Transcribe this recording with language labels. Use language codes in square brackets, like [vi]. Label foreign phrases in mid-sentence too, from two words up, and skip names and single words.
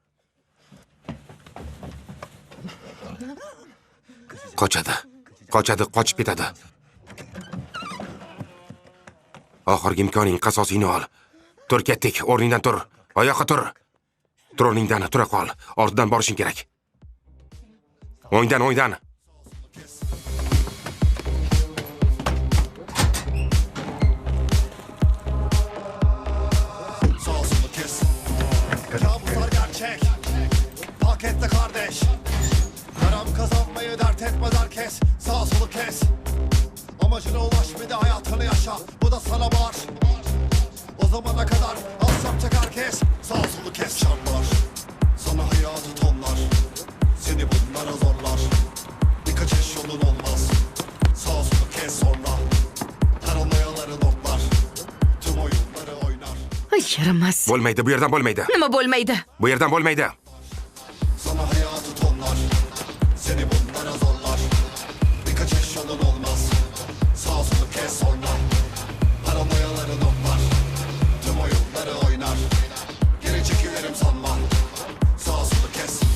[uz] Qochib ketadi. Oxirgi imkoning qasosini ol. Tur ketdik, o'rningdan tur. Oyoqqa tur. Tur o'rningdan, tura qol. Ortidan borishing kerak. O'ngdan. [tr] Kabuslar gerçek, pakette kardeş. Karam kazanmayı dert etmez herkes. Sağ solu kes. Amacına ulaş bir de hayatını yaşa. Bu da sana var. O zamana kadar az yapacak herkes. Sağ solu kes şartlar. Sana hayatı tonlar. Seni bunlara zorlar. Birkaç eş yolun olmaz. Sağ solu kes sonra. Paranoyaları notlar. Tüm oyunları oynar. Ay yaramaz. [uz] Bo'lmaydi, bu yerdan bo'lmaydi. Nima bo'lmaydi? Bu yerdan bo'lmaydi. [tr] Sana hayatı tonlar. Seni bunlara zorlar. Birkaç eş yolun olmaz. Sağ solu kes sonra. Paranoyaları notlar. Tüm oyunları oynar. Geri çekilirim sanma. Sağ solu kes.